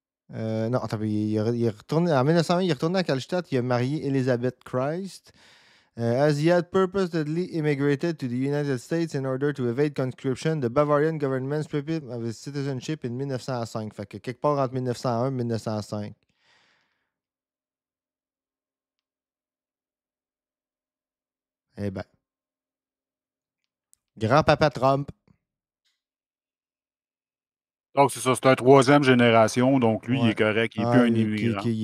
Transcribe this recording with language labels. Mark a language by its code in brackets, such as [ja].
[fr] Non, attends, il est retourné. En 1901, il est retourné à Kallstadt. Il a marié Elizabeth Christ. [en] As he had purposely immigrated to the United States in order to evade conscription, the Bavarian government stripped him of his citizenship in 1905. [fr] Fait que quelque part entre 1901 et 1905. Eh ben. Grand-papa Trump. Donc, c'est ça, c'est un troisième génération, donc lui, il est correct, il n'est plus un immigrant.